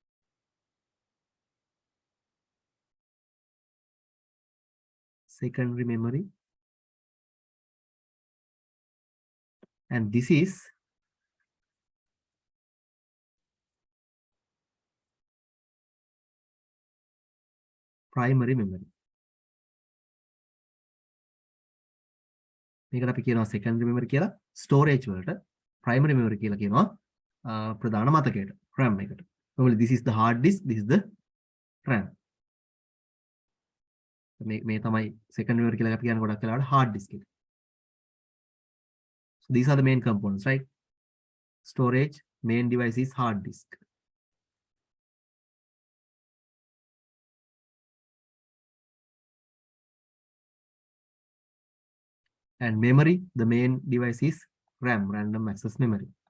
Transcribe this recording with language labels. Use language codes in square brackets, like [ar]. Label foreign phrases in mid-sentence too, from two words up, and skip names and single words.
[en] Secondary memory. And this is primary memory. [si] මේකට අපි කියනවා [en] secondary memory [si] කියලා, storage වලට [en] primary memory [si] කියලා කියනවා ප්‍රධාන මතකයට, RAM එකට. [en] Normally this is the hard disk, this is the RAM. [si] මේ තමයි [en] secondary memory [si] කියලා අපි කියන්නේ ගොඩක් වෙලාවට [en] hard disk [si] එක. [en] So these are the main components, right? Storage, main device is hard disk. And memory, the main device is RAM, random access memory.